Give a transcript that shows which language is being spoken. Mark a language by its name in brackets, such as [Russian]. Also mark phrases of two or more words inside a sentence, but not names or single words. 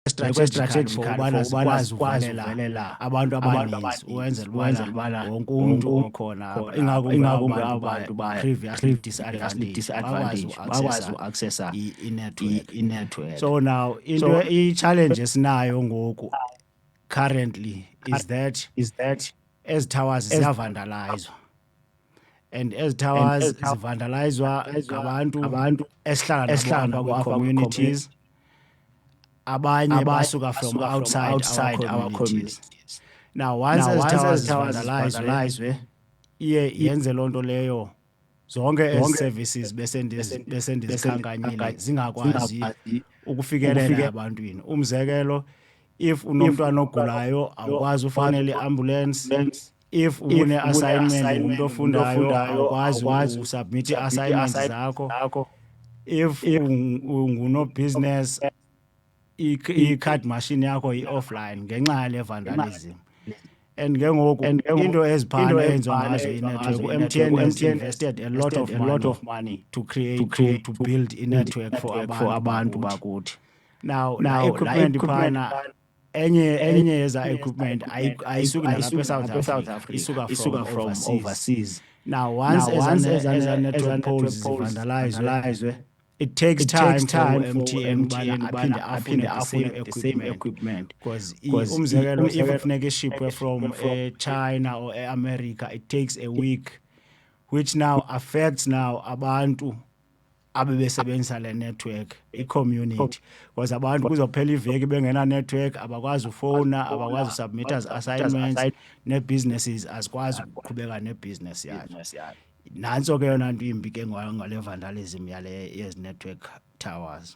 [English] strategic for [Xhosa] ubana sikwazi uvalela abantu abaninzi ukwenzela ubana wonke umuntu okhona apha ingakumbi abantu ba [English] previously disadvantaged [Xhosa] bakwazi uaccessa i-network. [English] So now [Xhosa] into i-challenge esinayo ngoku [English] currently is that [Xhosa] ezi towers ziyavandalizwa, and ezi towers zivandalizwa ngabantu esihlala nabo apha kwi-communities. Abanye basuka [English] from outside our communities. Now once [Xhosa] ezi towers zivandalizwe iye yenze loo nto leyo zonke ezi services besendizikhankanyile zingakwazi ukufikelela ebantwini. Umzekelo, if unomntwana ogulayo awukwazi ufowunela i-ambulance. If une-assignment ngumuntu ofundayo awukwazi usubmit i-assignments zakho. If ungunobusiness [English] i-card machine [Xhosa] yakho i-offline ngenxa yale vandalism. And ke ngoku into eziphana enziwa ngazo i-network, u-MTN [English] has invested a lot of money to build [Xhosa] i-network for abantu bakuthi. [English] Now equipment [Xhosa] iphana enye yeza equipment ayisuki nalapha eSouth Africa, isuka [English] from overseas. Now once eza network poles zivandalizwe, it takes time for MTN aphinde the same equipment, because [Xhosa] umzekelo if kufuneka ishipwe [English] from China or America, it takes a week, which now affects [Xhosa] abantu abebesebenzisa le network, i-community, because abantu kuzophela iveki bengena network, abakwazi ufona, abakwazi usubmit assignments, ne-businesses azikwazi ukuqhubeka ne-business yayo. Nanso ke yona nto imbi ke ngale vandalism yale yezi network towers.